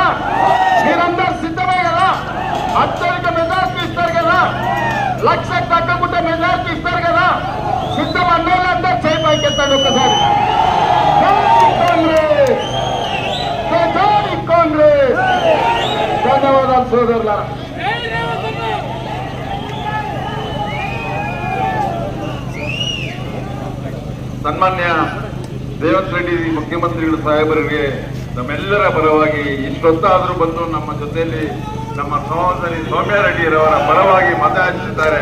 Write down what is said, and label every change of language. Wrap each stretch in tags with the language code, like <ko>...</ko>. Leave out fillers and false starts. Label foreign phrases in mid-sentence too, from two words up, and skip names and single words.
<te>మీరందరూ సిద్ధమే కదా? అత్యధిక మెజార్టీ ఇస్తారు కదా? 1,00,000 తగ్గకుండా మెజార్టీ ఇస్తారు కదా? సిద్ధం అన్నోళ్ళందరూ చేయి పైకెత్తాడు ఒకసారి. కాంగ్రెస్. ధన్యవాదాలు సోదరులారా.</te> <kn>ಸನ್ಮಾನ್ಯ ರೇವಂತ್ ರೆಡ್ಡಿ ಮುಖ್ಯಮಂತ್ರಿಗಳು ಸಾಹೇಬರಿಗೆ ನಮ್ಮೆಲ್ಲರ ಪರವಾಗಿ ಇಷ್ಟೊತ್ತಾದರೂ ಬಂದು ನಮ್ಮ ಜೊತೆಯಲ್ಲಿ ನಮ್ಮ ಸಹೋದರಿ ಸೌಮ್ಯಾರೆಡ್ಡಿಯವರ ಪರವಾಗಿ ಮತ ಯಾಚಿಸಿದ್ದಾರೆ.</kn>